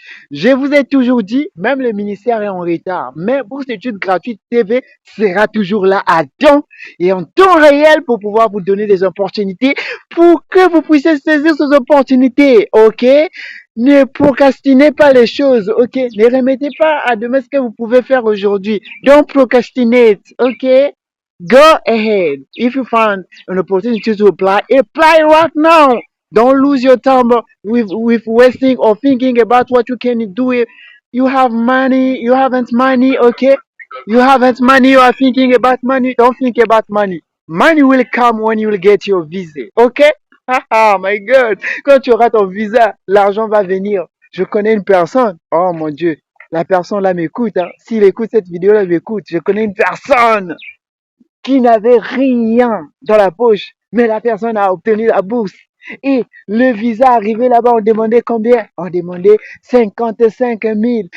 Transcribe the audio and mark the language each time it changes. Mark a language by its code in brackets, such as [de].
[fr] Je vous ai toujours dit, même le ministère est en retard, mais Bourse d'études gratuites TV sera toujours là à temps et en temps réel pour pouvoir vous donner des opportunités pour que vous puissiez saisir ces opportunités. OK? Ne procrastinez pas les choses. OK? Ne remettez pas à demain ce que vous pouvez faire aujourd'hui. [en] Don't procrastinate. OK? Go ahead. If you find an opportunity to apply right now. Don't lose your time with wasting or thinking about what you can do. You have money, you haven't money, okay? You haven't money, you are thinking about money. Don't think about money. Money will come when you will get your visa, okay? Ah, my God. [fr] Quand tu auras ton visa, l'argent va venir. Je connais une personne. Oh mon Dieu. La personne là m'écoute. Hein. S'il écoute cette vidéo là, m'écoute. Je connais une personne qui n'avait rien dans la poche, mais la personne a obtenu la bourse. Et le visa arrivé là-bas, on demandait combien? On demandait 55 000.